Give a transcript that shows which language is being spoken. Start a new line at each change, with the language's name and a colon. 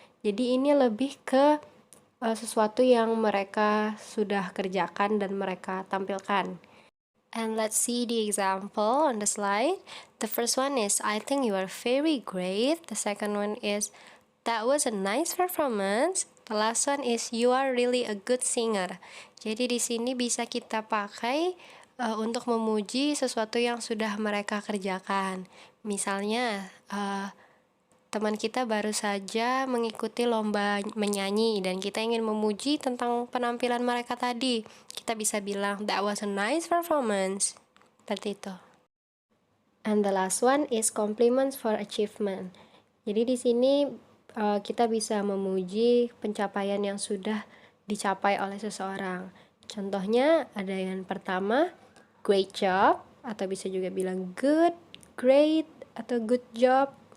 Indonesian: Jadi ini lebih ke sesuatu yang mereka sudah kerjakan dan mereka tampilkan.
English: And let's see the example on the slide. The first one is, I think you are very great. The second one is, that was a nice performance. The last one is, you are really a good singer.
Indonesian: Jadi di sini bisa kita pakai untuk memuji sesuatu yang sudah mereka kerjakan. Misalnya, teman kita baru saja mengikuti lomba menyanyi dan kita ingin memuji tentang penampilan mereka tadi. Kita bisa bilang,
English: that was a nice performance.
Indonesian: Seperti itu.
English: And the last one is compliments for achievement.
Indonesian: Jadi di sini kita bisa memuji pencapaian yang sudah dicapai oleh seseorang. Contohnya ada yang pertama,
English: great job,
Indonesian: atau bisa juga bilang
English: good, great,
Indonesian: atau
English: good job.